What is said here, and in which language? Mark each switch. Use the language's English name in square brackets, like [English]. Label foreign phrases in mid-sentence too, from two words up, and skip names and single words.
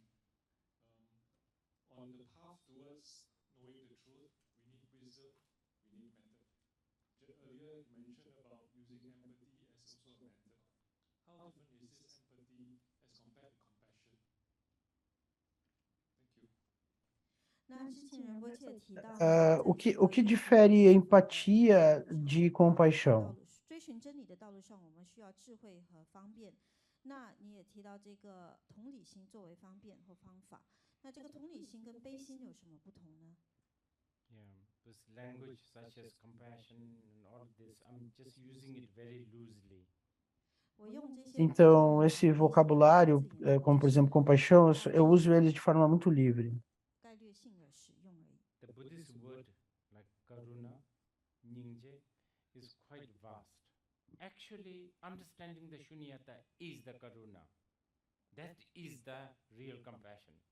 [English] On the path towards knowing the truth, we need wisdom, we need method. Earlier you mentioned about using empathy as also a method. How different is this empathy as compared to compassion? Thank you. [Chinese] 那之前仁波切提到呢， [Portuguese] o que difere empatia de [Chinese] 道 [Portuguese] compaixão? [Chinese] 路追寻真理的道路上，我们需要智慧和方便。那你也提到这个同理心作为方便或方法，那这个同理心跟悲心有什么不同呢？ [English] Yeah, this language such as compassion and all of this, I'm just using it very loosely. [Chinese] 我用这些 [Portuguese] Então, [Chinese] 比 [Portuguese] esse [Chinese] 较 [Portuguese] vocabulário, [Chinese] 字眼 [Portuguese] como por exemplo compaixão, eu uso ele de forma muito livre. [Chinese] 概略性的使用而已。 [English] The Buddhist word like karuna, nyingje, is quite vast. Actually, understanding the shunyata is the karuna. That is the real compassion.